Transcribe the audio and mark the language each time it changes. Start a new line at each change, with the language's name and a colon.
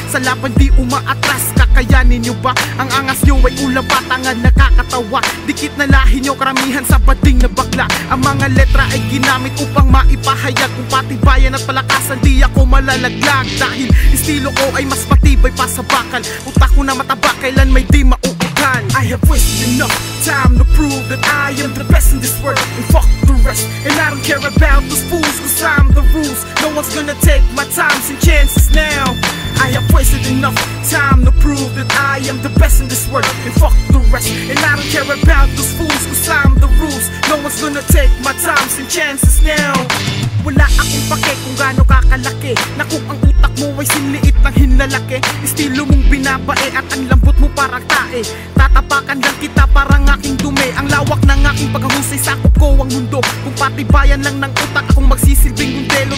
Filipino: Sa laban di umaatras. Kakayanin nyo ba? Ang angas nyo ay ulang patangan, nakakatawa. Dikit na lahi nyo, karamihan sa bading na bakla. Ang mga letra ay ginamit upang maipahayag kung patibayan at palakasan. Di ako malalaglag dahil estilo ko ay mas matibay pa sa bakal. Utak ko na mataba, kailan may di mauukan.
English: I have wasted enough time to prove that I am the best in this world, and fuck the rest. And I don't care about those fools, cause I'm the rules. No one's gonna take my times and chances now. I have wasted enough time to prove that I am the best in this world, and fuck the rest. And I don't care about those fools, cause I'm the rules. No one's gonna take my times and chances now.
Filipino: Wala akong pake kung gaano kakalaki, na kung ang utak mo ay sinliit ng hinlalaki. Estilo mong binabae at ang lambot mo parang tae. Tatapakan lang kita parang aking dumi. Ang lawak ng aking paghahusay, sakop ko ang mundo. Kung patibayan lang ng utak, akong magsisilbing mundelo.